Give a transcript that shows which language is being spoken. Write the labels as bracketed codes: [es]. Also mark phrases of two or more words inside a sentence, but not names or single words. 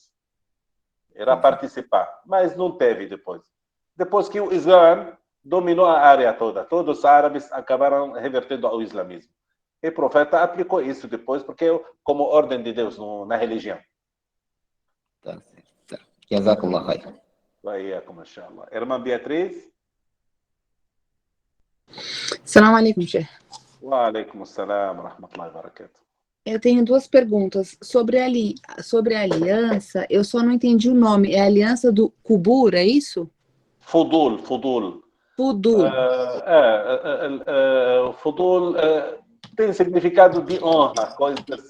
[pt] Irá participar. Mas não teve depois. Depois que o Islã dominou a área toda, todos os árabes acabaram revertendo ao islamismo. E o profeta aplicou isso depois, porque como ordem de Deus na religião. Tá certo. [ar] جزاك الله خير. وإياكم، إن شاء الله. [pt] Irmã Beatriz? [ar] سلام عليكم، شيخ. وعليكم السلام، رحمة الله وبركاته. [pt] Eu tenho duas perguntas. Sobre a aliança, eu só não entendi o nome. É a aliança do Kubur, é isso? Fudul. Fudul. Fudul tem significado de honra, coisas.